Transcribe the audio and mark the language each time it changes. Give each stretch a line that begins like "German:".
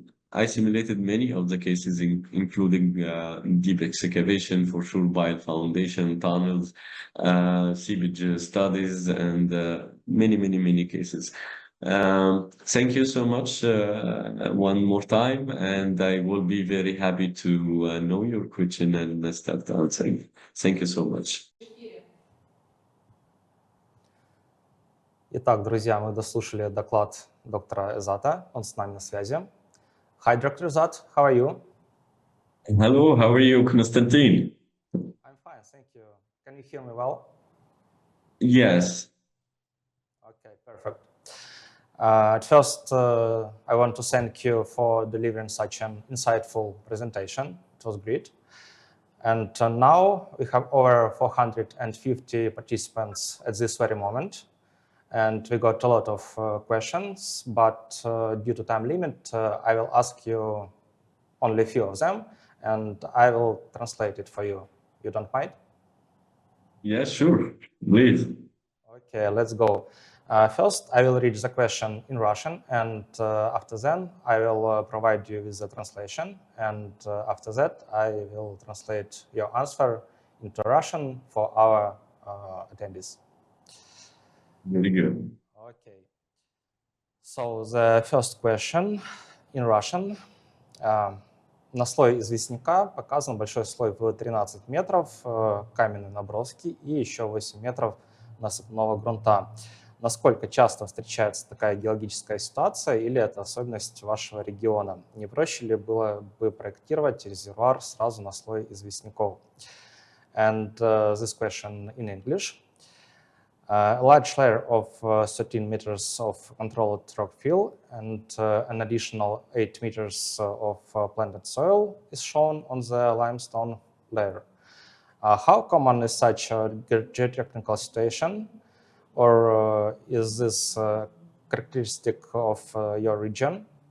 English: I simulated many of the cases, including deep excavation, for sure, bile foundation, tunnels, seepage studies, and many cases. Thank you so much one more time, and I will be very happy to know your question and start answering. Thank you so much.
Russian: Итак, друзья, мы дослушали доклад доктора Ezzata, он с нами на связи.
English: Hi, Dr. Ezzat, how are you? Hello, how are you, Konstantin? I'm fine, thank you. Can you hear me well? Yes. Okay, perfect. At first, I want to thank you for delivering such an insightful presentation. It was great. And now we have over 450 participants at this very moment. And we got a lot of questions, but due to time limit, I will ask you only a few of them, and I will translate it for you. You don't mind? Yeah, sure. Please. Okay, let's go. First, I will read the question in Russian, and after then, I will provide you with the translation. And after that, I will translate your answer into Russian for our attendees. Very good. Okay. So the first question in Russian.
Russian: На слой известняка показан большой слой в 13 метров каменной наброски и еще 8 метров насыпного грунта. Насколько часто встречается такая геологическая ситуация или это особенность вашего региона? Не проще ли было бы проектировать резервуар сразу на слой известняков?
English: And this question in English. A large layer of 13 meters of controlled rock fill and an additional 8 meters of planted soil is shown on the limestone layer. How common is such a geotechnical situation, or is this characteristic of your region?